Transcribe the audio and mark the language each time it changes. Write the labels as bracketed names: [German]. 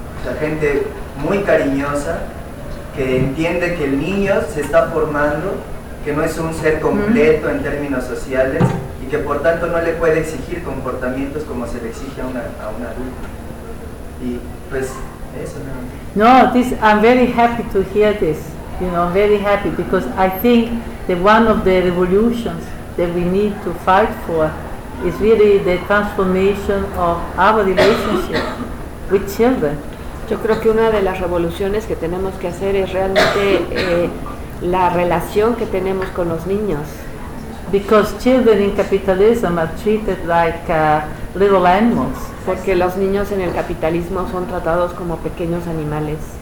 [Spanish] La gente muy cariñosa, que entiende que el niño se está formando, que no es un ser completo en términos sociales, y que por tanto no le puede exigir comportamientos como se le exige a un adulto. Y pues eso no. [English] No, this, I'm very happy to hear this, you know, very happy, because I think that one of the revolutions that we need to fight for is really the transformation of our relationship with children. [Spanish] Yo creo que una de las revoluciones que tenemos que hacer es realmente la relación que tenemos con los niños. [English] Because children in capitalism are treated like little animals. [Spanish] Porque los niños en el capitalismo son tratados como pequeños animales.